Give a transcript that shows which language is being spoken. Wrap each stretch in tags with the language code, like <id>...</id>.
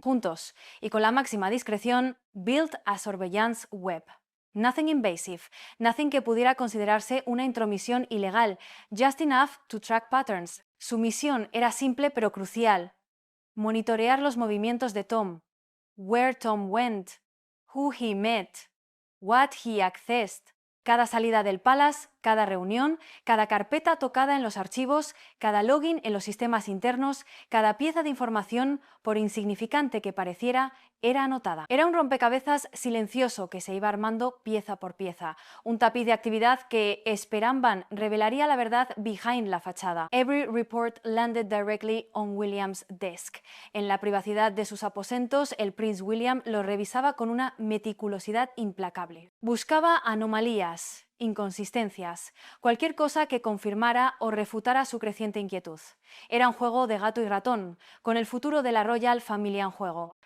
<es>Juntos, y con la máxima discreción,</es> <en>built a surveillance web. Nothing invasive, nothing</en> <es>que pudiera considerarse una intromisión ilegal,</es> <en>just enough to track patterns.</en> <es>Su misión era simple pero crucial: monitorear los movimientos de Tom.</es> <en>Where Tom went, who he met, what he accessed.</en> <es>Cada salida del Palace, cada reunión, cada carpeta tocada en los archivos, cada login en los sistemas internos, cada pieza de información, por insignificante que pareciera, era anotada. Era un rompecabezas silencioso que se iba armando pieza por pieza, un tapiz de actividad que, esperaban, revelaría la verdad behind la fachada.</es> <en>Every report landed directly on William's desk.</en> <es>En la privacidad de sus aposentos, el Prince William lo revisaba con una meticulosidad implacable. Buscaba anomalías, inconsistencias, cualquier cosa que confirmara o refutara su creciente inquietud. Era un juego de gato y ratón, con el futuro de la Royal Family en juego.</es>